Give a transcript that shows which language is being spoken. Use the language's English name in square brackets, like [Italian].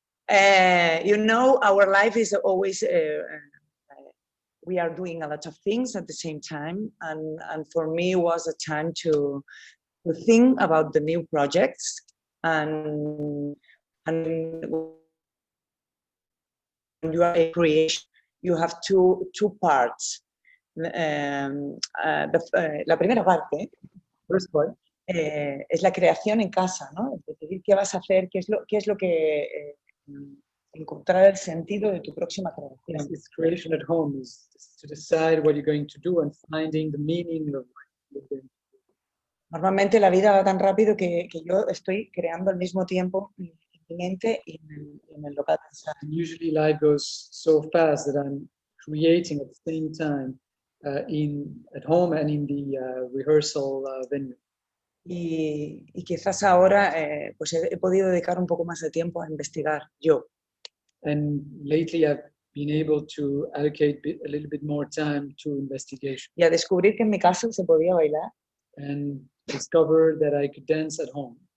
[English] Our life is always, we are doing a lot of things at the same time. And for me, it was a time to think about the new projects. And when you are a creation, you have two parts. [Spanish] La primera parte, [English] first part, [Spanish] es la creación en casa, ¿no? Es decidir qué vas a hacer, qué es lo que encontrar el sentido de tu próxima creación. [English] It's creation at home, is to decide what you're going to do and finding the meaning of what you're doing. [Spanish] Normalmente la vida va tan rápido que yo estoy creando al mismo tiempo en mi mente y en el local. [English] Usually life goes so fast that I'm creating at the same time at home and in the rehearsal venue. [Spanish] Y quizás ahora pues he podido dedicar un poco más de tiempo a investigar yo. [English] And lately I've been able to allocate a little bit more time to investigation. [Spanish] Y a descubrir que en mi casa se podía bailar. [English] And discover that I could dance at home.